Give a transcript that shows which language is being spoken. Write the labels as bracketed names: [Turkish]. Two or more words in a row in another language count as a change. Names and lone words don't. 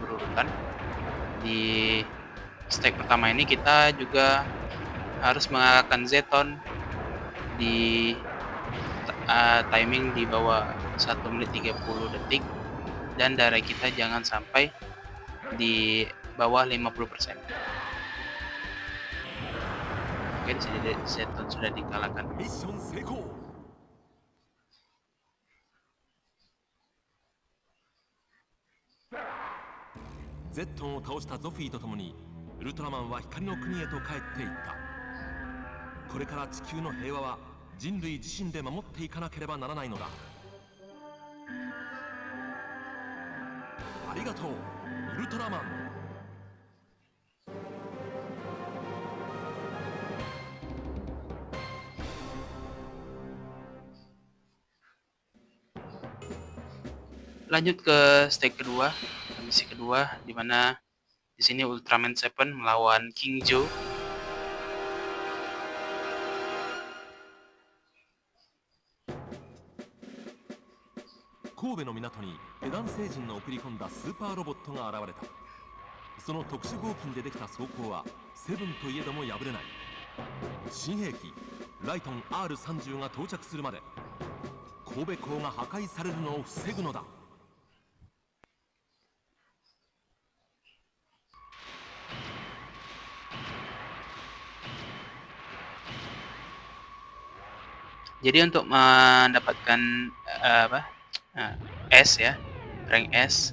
[Indonesian] berurutan, di stack pertama ini kita juga harus mengalahkan Zeton di timing di bawah 1 menit 30 detik, dan darah kita jangan sampai di bawah 50%. Oke, di sini Zeton sudah dikalahkan. [Japanese] Zeton を倒したゾフィーとともにウルトラマンは光の国へと帰っていった。これから地球の平和は人類自身で守っていかなければならないのだ。ありがとうウルトラマン。 [Indonesian] Lanjut ke stage kedua, misi kedua, di mana di sini Ultraman Seven melawan King Joe. [Japanese] Kobe の港にペダン星人の送り込んだスーパーロボットが現れた。その特殊合金でできた装甲はセブンといえども破れない。新兵器ライトン R30 が到着するまで神戸港が破壊されるのを防ぐのだ。 [Indonesian] Jadi untuk mendapatkan S ya, rank S.